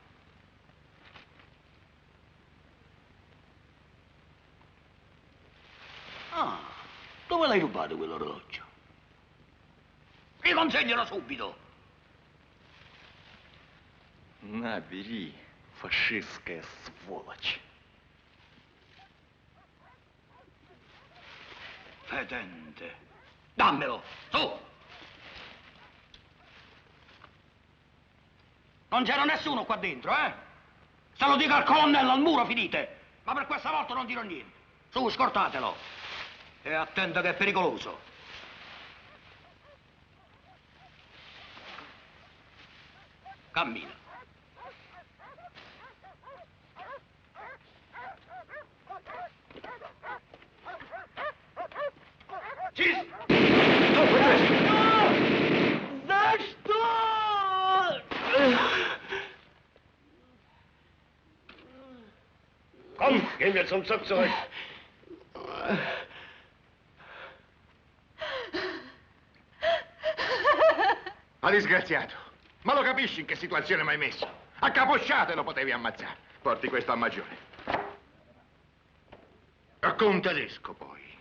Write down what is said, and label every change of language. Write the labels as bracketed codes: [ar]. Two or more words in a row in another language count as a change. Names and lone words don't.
[it] Ah, dove l'hai rubato quell'orologio? Riconsegnalo subito! [ru] На, бери, фашистская сволочь. [it] Fetente. Dammelo, su! Non c'era nessuno qua dentro, eh? Se lo dico al colonnello, al muro finite. Ma per questa volta non dirò niente. Su, scortatelo. E attento che è pericoloso. Cammina. Ci... [de] Komm, gehen wir zum Zug zurück. [it] Ma disgraziato, ma lo capisci in che situazione mi hai messo? A capocciate lo potevi ammazzare. Porti questo al maggiore. Racconta tedesco poi.